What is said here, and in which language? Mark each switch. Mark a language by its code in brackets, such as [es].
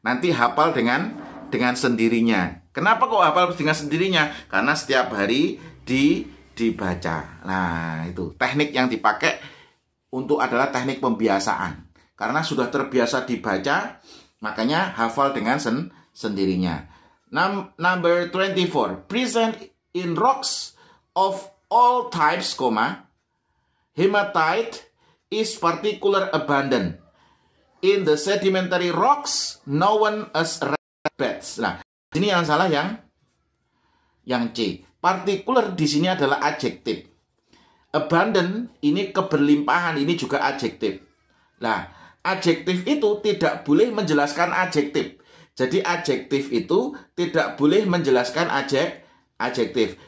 [id] Nanti hafal dengan sendirinya. Kenapa kok hafal dengan sendirinya? Karena setiap hari dibaca. Nah, itu teknik yang dipakai adalah teknik pembiasaan. Karena sudah terbiasa dibaca, makanya hafal dengan sendirinya. [en] Number 24. Present in rocks of all types, hematite is particular abundant in the sedimentary rocks known as red beds. [id] Nah, ini yang salah yang C. Particular di sini adalah adjektif. Abundant ini keberlimpahan, ini juga adjektif. Nah, adjektif itu tidak boleh menjelaskan adjektif. Jadi adjektif itu tidak boleh menjelaskan adjektif.